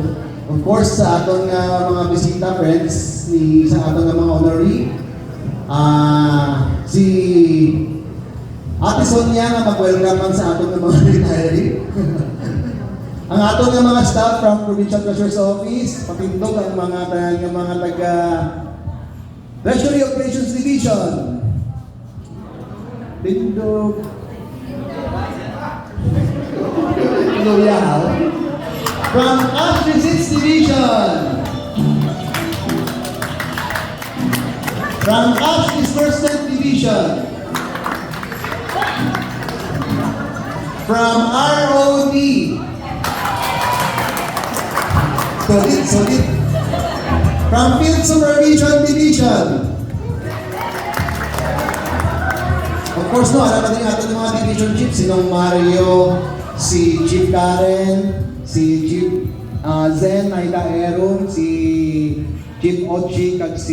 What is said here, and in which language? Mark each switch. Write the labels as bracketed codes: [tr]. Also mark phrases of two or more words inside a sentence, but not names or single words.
[en] Of course, [hil] sa aton nga mga bisita, friends, sa aton nga mga honoree, si Ate Sonia nga mag-welcome man sa aton nga mga retiree. Ang aton nga mga staff from Provincial Treasurer's Office, patindog ang mga taga Treasury Operations Division. Tindog. [en] From Ash Receipts Division. From Ash Disbursement Division. From ROD. Solid. From Field Supervision Division. Of course, no, [tl] alam natin natin yung mga [en] division chiefs, [hil] sinong Mario, si Chief Karen, si Chief Zen Naida Aaron, si Chief Ochi, kag si